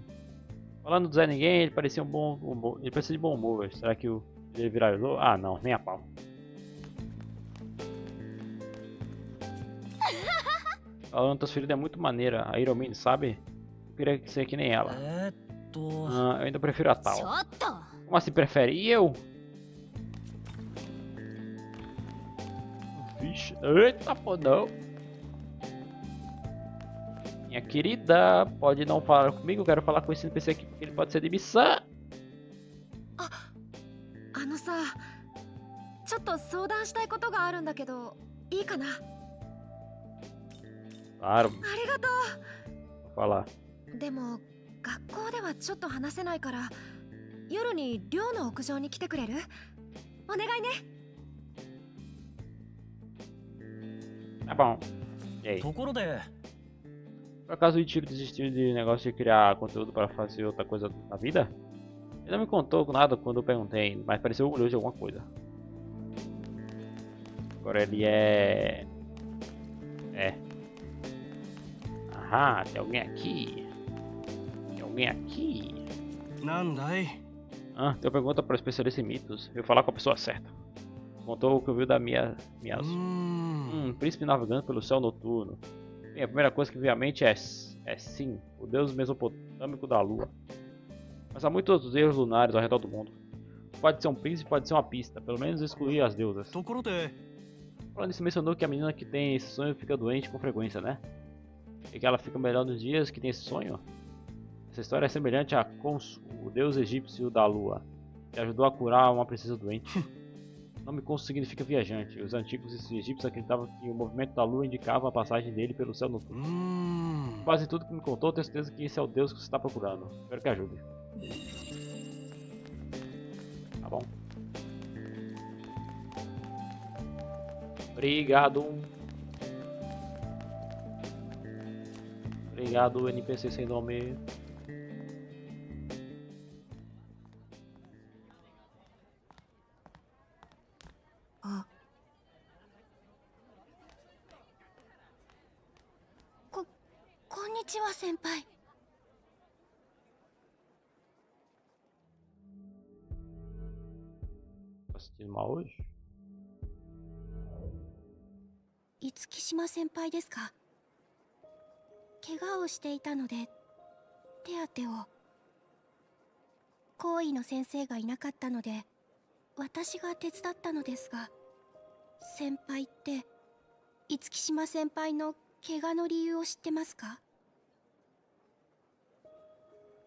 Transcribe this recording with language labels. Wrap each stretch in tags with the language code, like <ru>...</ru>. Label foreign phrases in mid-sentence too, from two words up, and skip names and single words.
<pt>Falando do Zé Ninguém, ele parecia um bom humor, ele parecia de bom humor. Será que ele viralizou? Ah, não, nem a pau. Falando transferida é muito maneira, a Hiromi, sabe? Eu queria ser que nem ela. Ah, eu ainda prefiro a</pt> <ja>ちょ</ja> <pt>tal.</pt> <ja>っと</ja> <pt>Como assim prefere? E eu? Vixe, eita pô, não. Minha querida, pode não falar comigo, eu quero falar com esse NPC aqui porque ele pode ser de missão.</pt> <ja>あのさ、ちょっと相談したいことがあるんだけどいいかな。</ja> <pt>Claro,</pt> <ja>ありがと</ja> <pt>vou falar.</pt> <ja>う。でも学校ではちょっと話せないから夜に寮の屋上に来てくれる？お願いね。</ja> <pt>Tá bom. E aí?</pt> <ja>ところで</ja> <pt>Por acaso o Ichiro desistiu de negócio de criar conteúdo para fazer outra coisa na vida? Ele não me contou nada quando eu perguntei, mas pareceu orgulhoso de alguma coisa. Agora ele é... Aham, tem alguém aqui. Tem alguém aqui.</pt> <ja>なんだい</ja> <pt>Ah, tem uma pergunta para o especialista em mitos. Eu vou falar com a pessoa certa. Contou o que ouviu da Miyazu. Príncipe navegando pelo céu noturno. Bem, a primeira coisa que vem à mente é sim, o deus mesopotâmico da lua. Mas há muitos outros deuses lunares ao redor do mundo. Pode ser um príncipe, pode ser uma pista. Pelo menos excluir as deusas.</pt> <ja>ところで</ja> <pt>Falando nisso, mencionou que a menina que tem esse sonho fica doente com frequência, né? E que ela fica melhor nos dias que tem esse sonho? Essa história é semelhante a Khonsu, o deus egípcio da lua, que ajudou a curar uma princesa doente. O nome Khonsu significa viajante. Os antigos egípcios acreditavam que o movimento da lua indicava a passagem dele pelo céu noturno. Quase tudo que me contou, tenho certeza que esse é o deus que você está procurando. Espero que ajude. Tá bom. Obrigado. Obrigado, NPC sem nome. Ah.</pt> <ja>こんにちは先輩。</ja> <pt>Tá assistindo mal hoje?</pt> <ja>五木島先輩ですか？怪我をしていたので手当てを。行為の先生がいなかったので私が手伝ったのですが、先輩って五木島先輩の怪我の理由を知ってますか？</ja>